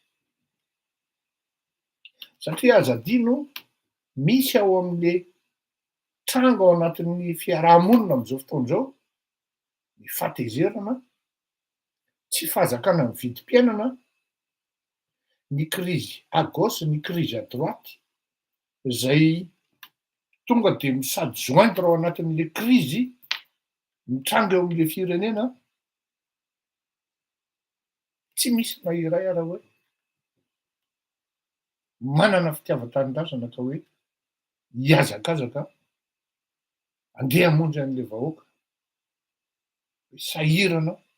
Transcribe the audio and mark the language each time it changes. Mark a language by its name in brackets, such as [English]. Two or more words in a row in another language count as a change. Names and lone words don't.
[Malagasy] Satria aza adino misy ao amin'le tranga ao anatin'ny fiarahamonina am'izao fotoana izao ny fatezerana, tsy fahazakana ny vidim-piainana, ny [French] crise à gauche, [Malagasy] ny [French] crise à droite [Malagasy] zay tonga de misady joindre ao anatin'le crise mitranga eo amin'le firenena. Tsy misy mahiray ara hoe manana fitiavan-tanindrazana ka hoe hiazakazaka andeha hamonjy an'le vahoaka, sahirana,